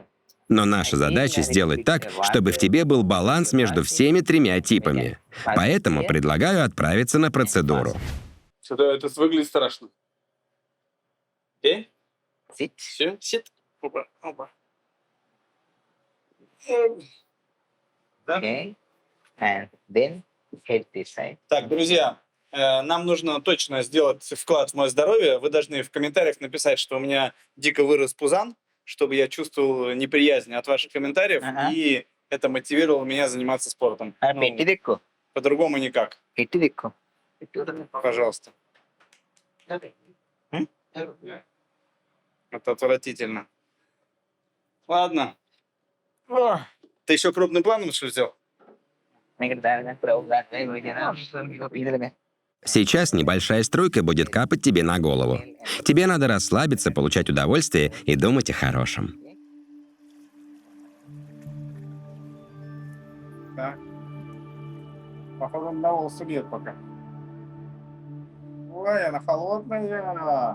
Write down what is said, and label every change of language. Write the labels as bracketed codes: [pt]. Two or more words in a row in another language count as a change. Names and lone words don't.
[ru] Но наша задача сделать так, чтобы в тебе был баланс между всеми 3 типами. Поэтому предлагаю отправиться на процедуру. Что-то это выглядит страшно. Окей? Sit. Все, сит. Опа. Да? [en] Okay. And then head this side. [ru] Так, друзья, нам нужно точно сделать вклад в мое здоровье. Вы должны в комментариях написать, что у меня дико вырос пузан, чтобы я чувствовал неприязнь от ваших комментариев, и это мотивировало меня заниматься спортом. [hi] पेट्टी देखो. [ru] По-другому никак. [hi] पेट्टी देखो. [ru] Пожалуйста. Это отвратительно. Ладно. О, ты еще крупным планом что сделал? [si] මේකට දාගෙන ප්‍රෝග්‍රෑම් එක විදිහට පිළිදෙන්න. [ru] Сейчас небольшая струйка будет капать тебе на голову. Тебе надо расслабиться, получать удовольствие и думать о хорошем. Так. Походу, он на волосы бьет пока. Ой, она холодная.